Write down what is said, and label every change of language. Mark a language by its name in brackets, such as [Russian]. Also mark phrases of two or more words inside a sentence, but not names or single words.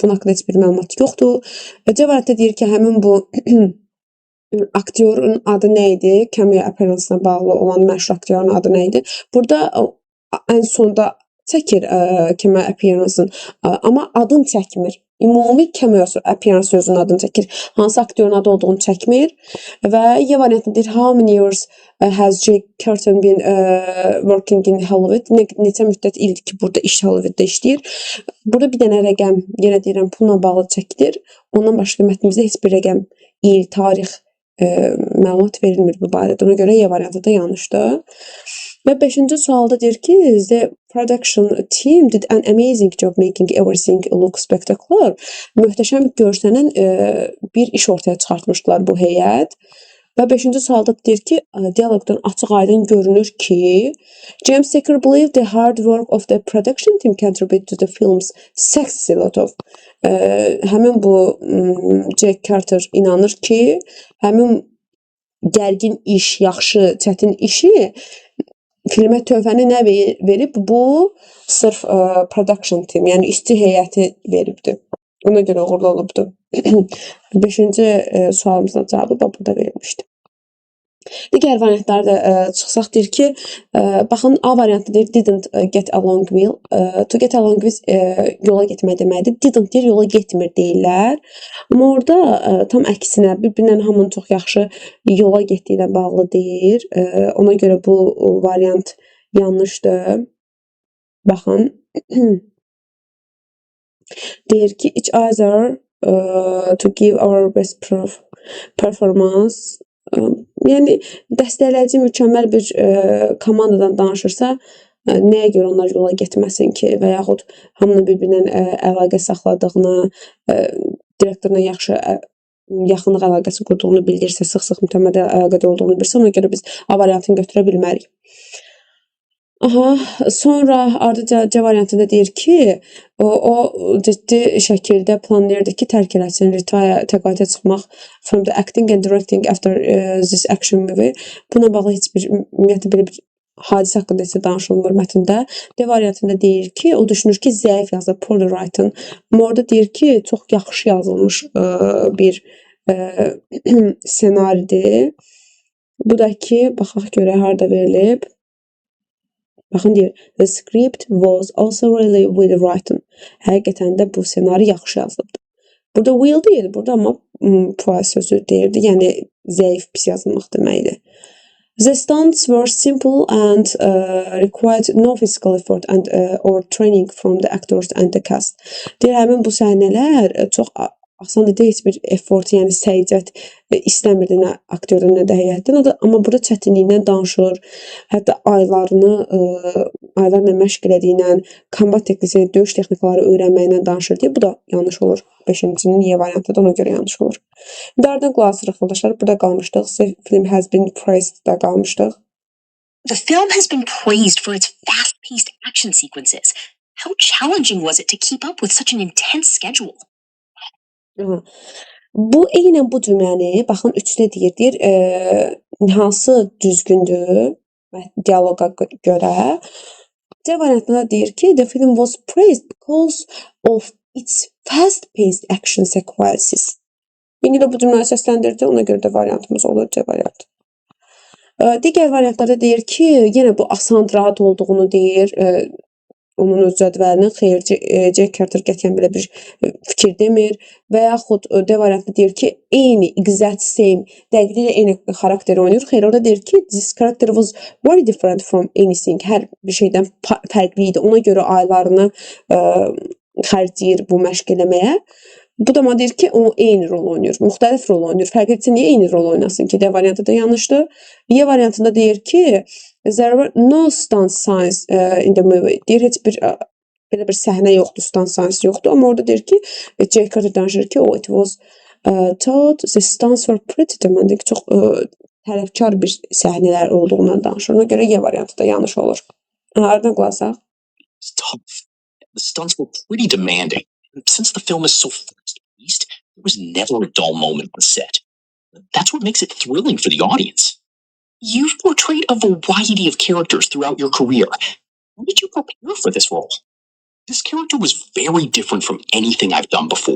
[Azerbaijani] Bunun haqqında heç bir məlumat yoxdur. C variantı deyir ki, həmin bu aktyorun adı nə idi? [English] Cameo appearance- [Azerbaijani] na bağlı olan məşhur aktyorun adı nə idi? Burada ən sonda çəkir [English] cameo appearance- [Azerbaijani] ın, amma adını çəkmir. Ümumi [English] cameo appearance [Azerbaijani] sözünün adını çəkir. Hansı aktyorun adı olduğunu çəkmir və Y variantında deyir [English] how many years has Jake Curtin been working in Hollywood? [Azerbaijani] Neçə müddət ildir ki, burada Hollywoodda işləyir. Burada bir dənə rəqəm, yenə deyirəm, pulla bağlı çəkilir. Ondan başqa mətnimizdə heç bir rəqəm, il, tarix məlumat verilmir bu barədə. Ona görə Y variantı da yanlışdır. Və 5-ci sualda deyir ki, [English] the production team did an amazing job making everything look spectacular. [Azerbaijani] Möhtəşəm görsənən bir iş ortaya çıxartmışdılar bu heyət. Və 5-ci sualda deyir ki, dialoqdan açıq-aydın görünür ki, [English] James Taker believed the hard work of the production team contributed to the film's success a lot of. [Azerbaijani] Həmin bu Jack Carter inanır ki, həmin gərgin iş, yaxşı, çətin işi filmə töhfəni nə verib? Bu sırf [English] production team, [Azerbaijani] yəni işçi heyəti veribdir. Ona görə uğurlu olubdur. 5-ci sualımızın cavabı burada verilmişdir. Digər variantları da çıxsaq deyir ki, baxın A variantı deyir [English] didn't get along well. To get along with [Azerbaijani] yola getmək deməkdir. Didn't deyir yola getmir deyirlər. Amma orada tam əksinə bir-birindən hamının çox yaxşı yola getdiyi ilə bağlı deyir. Ona görə bu variant yanlışdır. Baxın. Deyir ki [English] each other to give our best performance. [Azerbaijani] Yəni dəstəkləyici mükəmməl bir komandadan danışırsa, nəyə görə onlar yola getməsin ki və yaxud hamının bir-birindən əlaqə saxladığını, direktorla yaxınlıq əlaqəsi qurduğunu bildirsə, sıx-sıx mütəmmədə əlaqədə olduğunu bildirsə, ona görə biz A variantını götürə bilmərik. Sonra ardıca C variantında deyir ki, o ciddi şəkildə planlayırdı ki, tərk eləsin, təqaüdə çıxmaq [English] from the acting and directing after this action movie. [Azerbaijani] Buna bağlı heç bir, ümumiyyətlə belə bir hadisə haqqında isə danışılmır mətndə. D variantında deyir ki, o düşünür ki, zəif yazılıb, [English] poorly written. [Azerbaijani] Amma orada deyir ki, çox yaxşı yazılmış bir ssenaridir. Bu da ki, baxaq görə harda verilib. Baxın deyir, [English] the script was also really well written. [Azerbaijani] Həqiqətən də bu ssenari yaxşı yazılıbdır. Burada will deyil, burada amma poor sözü deyirdi, yəni zəif, pis yazılmaq deməkdir. [English] The stunts were simple and required no physical effort and or training from the actors and the cast. [Azerbaijani] Deyir, həmin bu səhnələr çox asan deyil, heç bir effort, yəni səciyyət istəmirdi nə aktyordan, nə də heyətdən. Amma burada çətinliyindən danışır. Hətta aylarla məşq elədiyindən, kombat teknikası, döyüş texnikaları öyrənməyindən danışır deyə bu da yanlış olur. 5-cinin Y variantı da ona görə yanlış olur. Ardından qulaq asırıq yoldaşlar. Burada qalmışdıq. [English] The film has been praised [Azerbaijani] da qalmışdıq. [English] The film has been praised for its fast-paced action sequences. How challenging was it to keep up with such an intense schedule? [Azerbaijani] Bu eynən bu cümləni, baxın 3-də deyir, hansı düzgündür dialoqa görə. C variantında deyir ki, [English] the film was praised because of its fast-paced action sequences. [Azerbaijani] İndi də bu cümləni səsləndirdi, ona görə də variantımız olur C variantı. Digər variantlarda deyir ki, yenə bu asan, rahat olduğunu deyir, onun öz cədvəlinin, xeyr, Jack Carter qətiyyən belə bir fikir demir və yaxud D variantında deyir ki, eyni, [English] exact same, [Azerbaijani] dəqiqliklə eyni xarakteri oynayır. Xeyr, orada deyir ki, [English] this character was very different from anything, [Azerbaijani] hər bir şeydən fərqli idi. Ona görə aylarını xərcləyir bu məşq eləməyə. Bu da deyir ki, o eyni rol oynayır, müxtəlif rol oynayır. Fərq etsin, niyə eyni rol oynasın ki? D variantı da yanlışdır. Y variantında deyir ki, [English] there were no stunt scenes in the movie. [Azerbaijani] Deyir, heç bir belə bir səhnə yoxdur, [English] stunt scenes [Azerbaijani] yoxdur. Amma orada deyir ki, Jake Carter danışır ki, [English] it was thought the stunts were pretty demanding. [Azerbaijani] Çox tələbkar bir səhnələr olduğundan danışır. Ona görə Y variantı da yanlış olur. Ardından qulaq asaq. [English] It's tough. The stunts were pretty demanding. Since the film is so fast-paced, there was never a dull moment on set. That's what makes it thrilling for the audience. You've portrayed a variety of characters throughout your career. How did you prepare for this role? This character was very different from anything I've done before.